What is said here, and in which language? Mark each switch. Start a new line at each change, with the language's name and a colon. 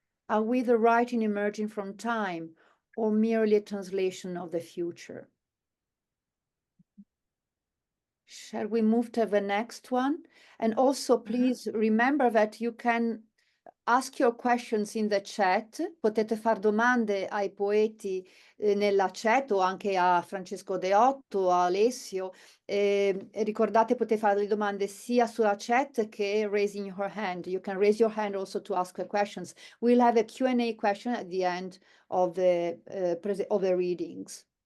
English: Are we the writing emerging from time, or merely a translation of the future? Shall we move to the next one? And also, please remember that you can ask your questions in the chat.
Italian: Potete fare domande ai poeti nella chat o anche a Francesco Deotto, a Alessio. E ricordate, potete fare le domande sia sulla chat che
English: raising your hand. You can raise your hand also to ask questions. We'll have a Q&A question at the end of the readings.